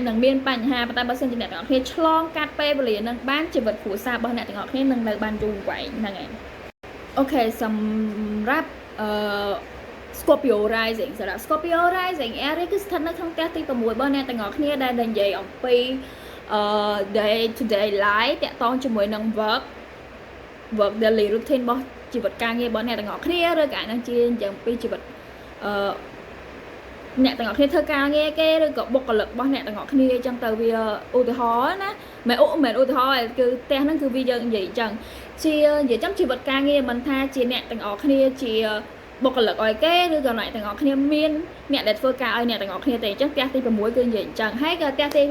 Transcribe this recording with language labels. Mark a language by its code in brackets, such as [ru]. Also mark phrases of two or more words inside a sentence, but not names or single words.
[km] នឹងមានបញ្ហាប៉ុន្តែបើសិនជាអ្នកទាំងអស់គ្នាឆ្លងកាត់ពេលវេលាហ្នឹងបានជីវិតគ្រួសាររបស់អ្នកទាំងអស់គ្នានឹងនៅបានយូរវែងហ្នឹងហើយអូខេសម្រាប់Scorpio Rising សម្រាប់ Scorpio Rising Aries គឺស្ថិតនៅក្នុងផ្ទះទី6របស់អ្នកទាំងអស់គ្នាដែលនិយាយអំពី [en] day to day life [km] តាក់ទងជាមួយនឹង [en] work daily routine [km] របស់ជីវិតការងាររបស់អ្នកទាំងអស់គ្នាឬក៏អាចនឹងជានិយាយអំពីជីវិត អ្នកទាំងអស់គ្នាធ្វើការងារគេឬក៏បុគ្គលិករបស់អ្នកទាំងអស់គ្នាអញ្ចឹងទៅវាឧទាហរណ៍ណាមិនឧទាហរណ៍គឺផ្ទះហ្នឹងគឺវាយើងនិយាយអញ្ចឹងជានិយាយចំជីវិតការងារមិនថាជាអ្នកទាំងអស់គ្នាជាបុគ្គលិកឲ្យគេឬក៏អ្នកទាំងអស់គ្នាមានអ្នកដែលធ្វើការឲ្យអ្នកទាំងអស់គ្នាទេអញ្ចឹងផ្ទះទី6គឺនិយាយអញ្ចឹងហើយក៏ផ្ទះទី